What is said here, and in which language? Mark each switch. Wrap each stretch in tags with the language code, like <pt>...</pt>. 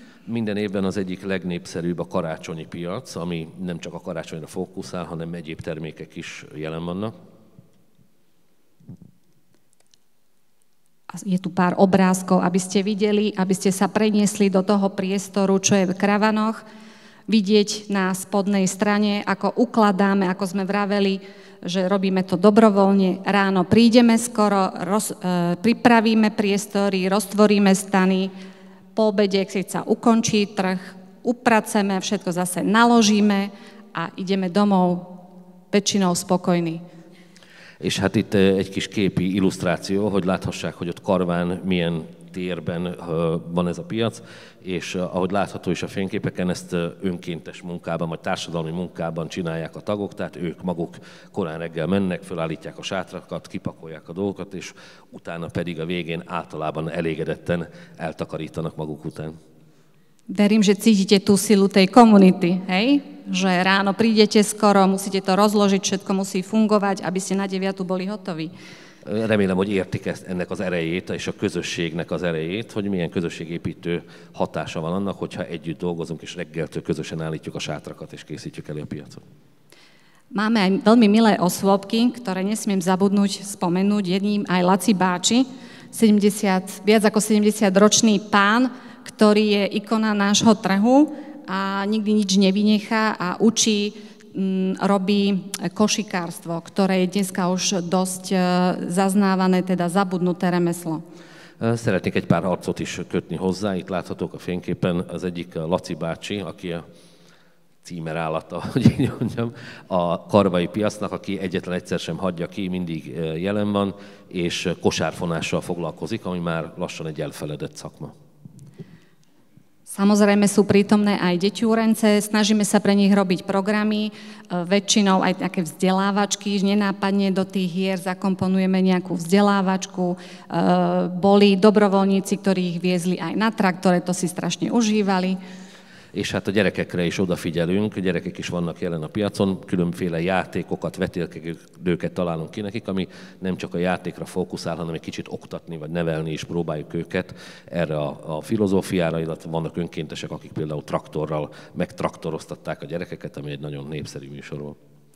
<hu>Minden évben az egyik legnépszerűbb a karácsonyi piac, ami nem csak a karácsonyra fókuszál, hanem egyéb termékek is jelen vannak.</hu> <sk>Je tu pár obrázkov, aby ste videli, aby ste sa preniesli do toho priestoru, čo je v Kravanoch, vidieť na spodnej strane, ako ukladáme, ako sme vraveli, že robíme to dobrovoľne. Ráno prídeme skoro, pripravíme priestory, roztvoríme stany, po obede, keď sa ukončí trh, upraceme, všetko zase naložíme a ideme domov väčšinou spokojní.</sk> <hu>És hát itt egy kis képi illusztráció, hogy láthassák, hogy ott Karván milyen térben van ez a piac, és ahogy látható is a fényképeken, ezt önkéntes munkában, vagy társadalmi munkában csinálják a tagok, tehát ők maguk korán reggel mennek, fölállítják a sátrakat, kipakolják a dolgokat, és utána pedig a végén általában elégedetten eltakarítanak maguk után.</hu> <sk>Verím, že cítite tú silu tej komunity, hej? Že ráno prídete skoro, musíte to rozložiť, všetko musí fungovať, aby ste na 9 boli hotoví.</sk> <hu>Remélem, hogy értik ennek az erejét, és a közösségnek az erejét, hogy milyen közösségépítő hatása van annak, hogyha együtt dolgozunk, és reggeltől közösen állítjuk a sátrakat, és készítjük elő a piacot.</hu> <sk>Máme aj veľmi milé osôbky, ktoré nesmiem zabudnúť, spomenúť, jedným aj Laci Báči, viac ako 70-ročný pán, ktorý je ikona nášho trhu a nikdy nič nevynechá a učí, robí košikárstvo, ktoré je dneska už dosť zaznávané, teda zabudnuté remeslo.</sk> <hu>Szeretnék egy pár arcot is kötni hozzá. Itt láthatók a fényképen az egyik Laci bácsi, aki a címerállata, hogy így mondjam, a karvai piacnak, aki egyetlen egyszer sem hagyja ki, mindig jelen van, és kosárfonással foglalkozik, ami már lassan egy elfeledett szakma.</hu> <sk>Samozrejme sú prítomné aj deťúrence, snažíme sa pre nich robiť programy, väčšinou aj také vzdelávačky, nenápadne do tých hier zakomponujeme nejakú vzdelávačku. Boli dobrovoľníci, ktorí ich viezli aj na traktore, to si strašne užívali.</sk> <hu>És hát a gyerekekre is odafigyelünk, gyerekek is vannak jelen a piacon, különféle játékokat, vetélkedőket találunk ki nekik, ami nem csak a játékra fókuszál, hanem egy kicsit oktatni vagy nevelni is próbáljuk őket erre a filozófiára, illetve vannak önkéntesek, akik például traktorral megtraktoroztatták a gyerekeket, ami egy nagyon népszerű műsor volt.</hu>